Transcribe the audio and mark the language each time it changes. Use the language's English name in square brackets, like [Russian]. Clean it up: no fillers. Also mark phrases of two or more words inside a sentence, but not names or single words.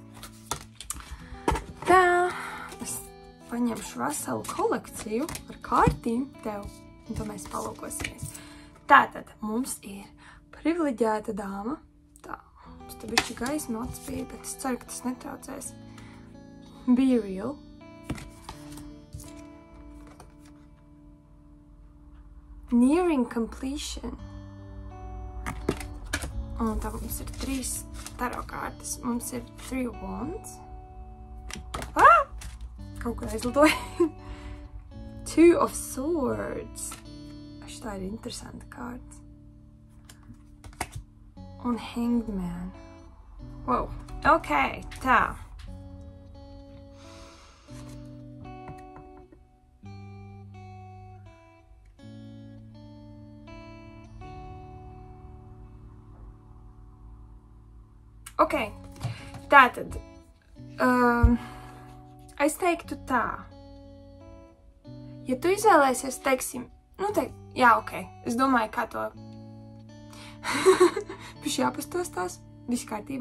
[Latvian] Tā, es paņemšu veselu kolekciju ar kārtīm tev, un to mēs palūkosimies. Tātad mums ir privileģēta dāma. Tā, mums te bišķi gaisma atspīd, bet es ceru, ka tas netraucēs. [English] Be real. Nearing completion. [Latvian] Un tā mums ir 3 taro kārtas. Mums ir 3 wands. Kaut kur aizlidoja. [English] 2 of swords. [Latvian] Šitā ir interesanta kārta. [English] Un hanged man. Wow. [Latvian] Ok, tā. Ok, tātad, es teiktu tā, ja tu izvēlēsies, teiksim, jā, ok, es domāju, kā to, piši jāpastostās, viss kārtībā.